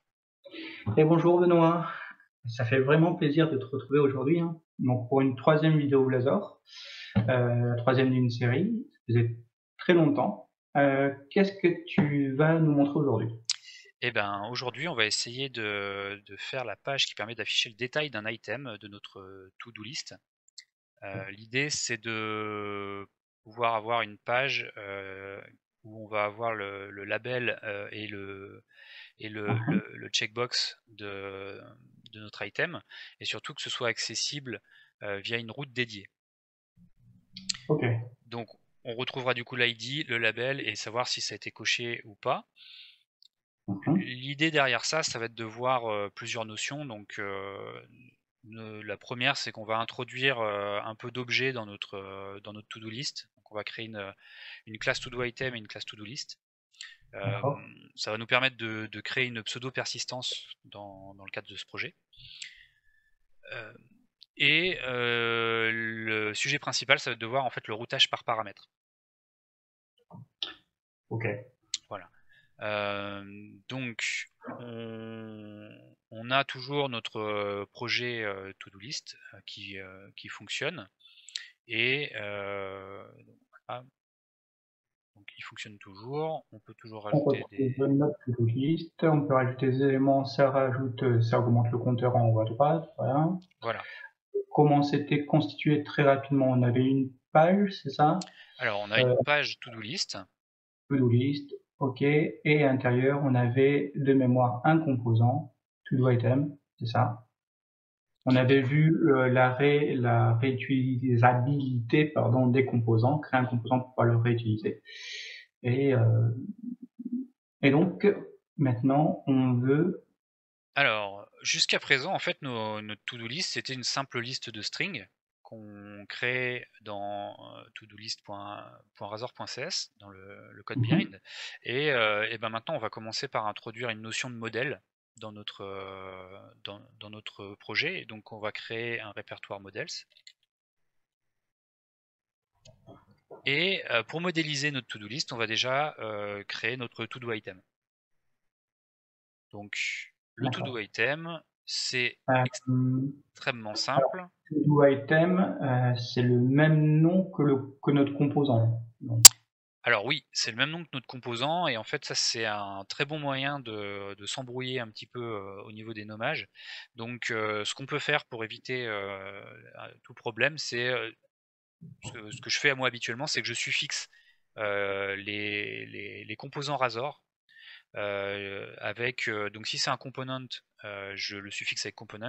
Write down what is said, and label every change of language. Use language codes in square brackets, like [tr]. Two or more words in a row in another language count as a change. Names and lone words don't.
[fr] Et bonjour Benoît, ça fait vraiment plaisir de te retrouver aujourd'hui, hein. Donc pour une troisième vidéo Blazor, la troisième d'une série, ça faisait très longtemps. Qu'est-ce que tu vas nous montrer aujourd'hui? Eh ben, aujourd'hui, on va essayer de faire la page qui permet d'afficher le détail d'un item de notre [en] to-do list. [fr] L'idée, c'est de pouvoir avoir une page où on va avoir le label et le checkbox de notre item, et surtout que ce soit accessible via une route dédiée. Ok. Donc, on retrouvera du coup l'ID, le label et savoir si ça a été coché ou pas. Mhm. L'idée derrière ça, ça va être de voir plusieurs notions. Donc, la première, c'est qu'on va introduire un peu d'objets dans notre [en] to-do list. [fr] Donc, on va créer une classe [en] to-do item [fr] et une classe [en] to-do list. [fr] Euh, D'accord. Ça va nous permettre de créer une pseudo-persistance dans le cadre de ce projet. Euh, et le sujet principal, ça va être de voir en fait le routage par paramètre. Ok. Voilà. Donc, on a toujours notre projet [en] to-do list [fr] qui fonctionne. Et voilà. Donc, il fonctionne toujours. On peut toujours On rajouter retrouve des. notre [en] to-do list, [fr] on peut rajouter des éléments, ça rajoute, ça augmente le compteur en haut à droite, voilà. Voilà. Comment c'était constitué très rapidement? On avait une page, c'est ça? Alors, on a une Euh, [en] page to-do list. To-do list, [fr] ok. Et à l'intérieur, on avait de mémoire un composant, [en] to-do item, [fr] c'est ça. On avait vu la réutilisabilité pardon, des composants, créer un composant pour pouvoir le réutiliser. Et, euh, et donc, maintenant, on veut... Alors, jusqu'à présent, en fait, notre [en] to-do list, [fr] c'était une simple liste de strings qu'on crée dans todolist.razor.cs, dans le code Mhm, behind. Et ben maintenant, on va commencer par introduire une notion de modèle dans notre projet. Et donc, on va créer un répertoire models. Et pour modéliser notre [en] to-do list, [fr] on va déjà créer notre [en] to-do item. [fr] Donc, le to-do d'accord. item, c'est Euh, extrêmement alors, simple. [en] to-do item, [fr] c'est le même nom que notre composant. Donc, Alors oui, c'est le même nom que notre composant, et en fait ça c'est un très bon moyen de s'embrouiller un petit peu au niveau des nommages. Donc ce qu'on peut faire pour éviter tout problème, c'est ce que je fais à moi habituellement, c'est que je suffixe les composants Razor avec donc si c'est un component, je le suffixe avec component.